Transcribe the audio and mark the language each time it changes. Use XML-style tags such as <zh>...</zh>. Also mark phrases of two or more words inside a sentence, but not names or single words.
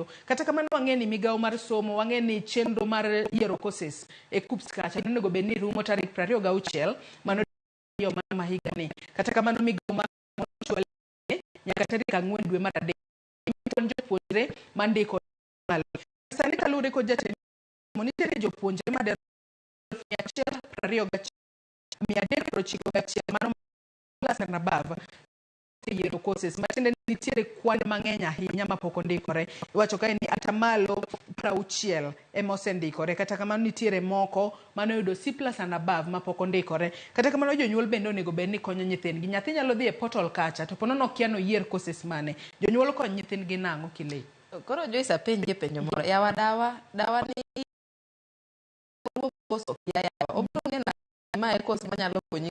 <luo>Kata kamano wang'e ni migawo mar somo wang'e ni chenro mar yiero courses e KUPS kacha onego bed ni rumo tarik 26 mano yo ma higa ni. Kata kamano migawo mar chwal nyaka tarik 4 dwe mar adek jopuonjre mandiko malo. Sani kalure ko jatend monitere jopuonjre ma 121 mano</luo> <en>class and above</en> <luo>yiero courses matinde nitiere kwan mang'eny ahinya mapok ondikore. Iwacho kae ni atamalo 60 ema osendikore. Kata kamano nitiere moko mano yudo C+</luo> <en>and above</en> <luo>mapok ondikore. Kata kamano jonyuol bende onego bed ni konyo nyithindgi. Nyathi nyalo dhi e portal kacha to ponono kiano yier courses mane. Jonyuol kony nyithindgi nang'o kilei. Koro Joyce apenje penjo moro. Yawa dawa ni koso yawa obro ng'ena ma e course manyalo konyi.</luo>